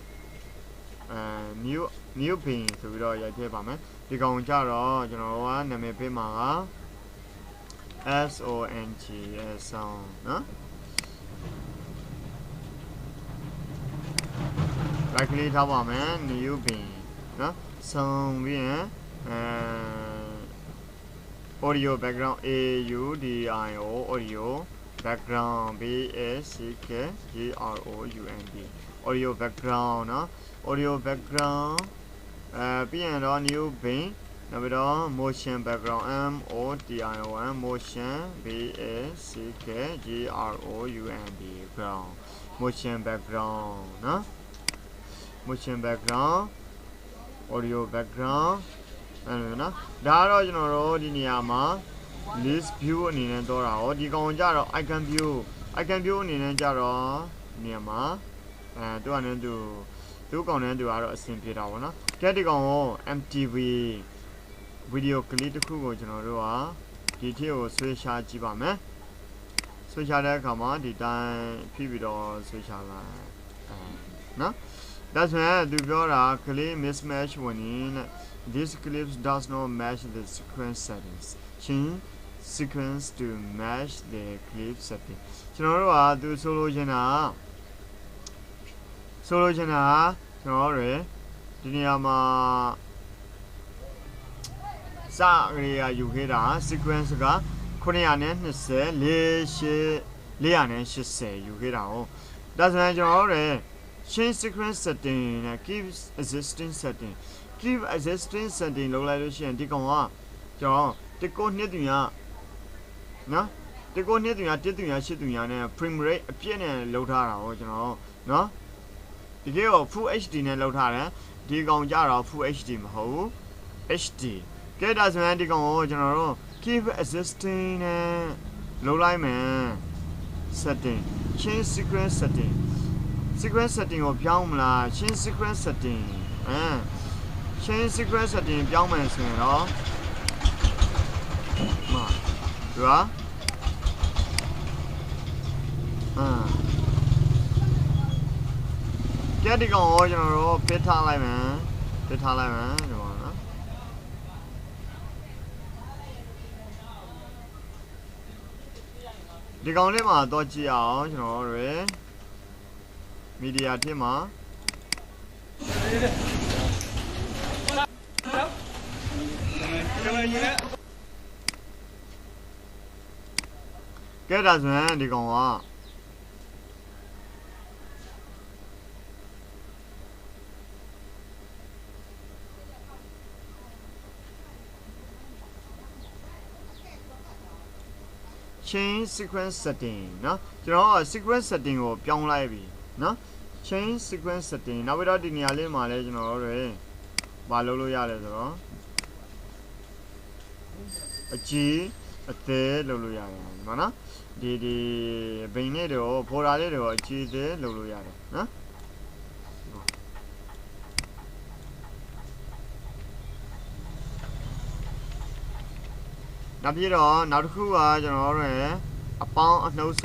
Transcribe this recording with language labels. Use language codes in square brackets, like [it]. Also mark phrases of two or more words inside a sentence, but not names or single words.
[en] new pane [my] ဆိုပြီးတော့ရိုက်ထည့်ပါမယ်ဒီကောင်ကြတော့ကျွန်တော်တို့ကနာမည်ပေးမှာက song နော် [en] right click [my] ထောက်ပါမယ် [en] new pane [my] နော်ဆုံးပြီးရင် [en] audio background audio background audio background နော် audio background ပြီးရင်တော့ new pane နောက်ပြီးတော့ motion background motion ground motion background [my] နော် [en] motion background audio background [my] နော်ဒါကတော့ကျွန်တော်တို့ဒီနေရာမှာ [en] list view [my] အနေနဲ့တော့တာဟောဒီကောင်ကြတော့ [en] icon view [my] အနေနဲ့ကြတော့ နေရာမှာသူကလည်းသူကောင်နဲ့သူကတော့အဆင်ပြေတာပေါ့နော်ကဲဒီကောင်ကို MTV ဗီဒီယိုကလစ် တစ်ခုကိုကျွန်တော်တို့ကဒီထည့်ကိုဆွဲရှားကြည့်ပါမယ်ဆွဲရှားတဲ့အခါမှာဒီတိုင်းဖိ ပြီးတော့ဆွဲရှားလိုက်နော်ဒါဆိုရင်သူပြောတာ [en] clip mismatch winning this clip does not match the sequence settings change sequence to match the clip setting [my] ကျွန်တော်တို့ကသူဆိုလိုချင်တာကျွန်တော်တို့ဒီနေရာမှာစကလေးကယူခဲ့တာ sequence က920 480ယူခဲ့တာဟုတ်ဒါဆိုရင်ကျွန်တော်တို့ [en] change sequence setting [my] နဲ့ [en] keep existing setting [my] လုပ်လိုက်လို့ရှိရင်ဒီကောင်ကကျွန်တော်တကို နှစ်တူရနော်တကိုနှစ်တူရတစ်တူရရှစ်တူရနဲ့ [en] frame rate [my] အပြည့်နဲ့လုပ်ထားတာဟုတ်ကျွန်တော်နော်ဒီကေကို [en] full HD [my] နဲ့လုပ်ထားတယ်ဒီကောင်ကြတော့ [en] full HD [my] မဟုတ်ဘူး HD ကဲဒါဆိုရင်ဒီကောင်ကိုကျွန်တော်တို့ [en] keep existing [my] နဲ့လုပ်လိုက်မယ် [en] setting change sequence setting [my] ကိုပြောင်းမလား [en] change sequence setting change sequence setting [my] ပြောင်းမယ်ဆိုရင်တော့ သူကဲဒီကောင်ကိုကျွန်တော်တို့ဖိထားလိုက်မယ်ဒီမှာနော် ဒီကောင်လေးမှာတော့ကြည့်အောင်ကျွန်တော်တို့မီဒီယာထဲမှာကဲဒါဆိုရင်ဒီကောင်က [en] change sequence setting [my] နော်ကျွန်တော်က [en] sequence setting [my] ကိုပြောင်းလိုက်ပြီနော် [en] change sequence setting [my] နောက်ပြီးတော့ဒီနေရာလေးမှာလည်းကျွန်တော်တို့မလုပ်လို့ရတယ်ဆိုတော့ အကြီးအသေးလုပ်လို့ရတယ်ဒီမှာနော်ဒီဘိန်းလေးတွေကို folder လေးတွေကိုအကြီးသေးလုပ်လို့ရတယ်နော် နောက်ပြီးတော့နောက်တစ်ခုကကျွန်တော်တို့အပေါင်းအနှုတ်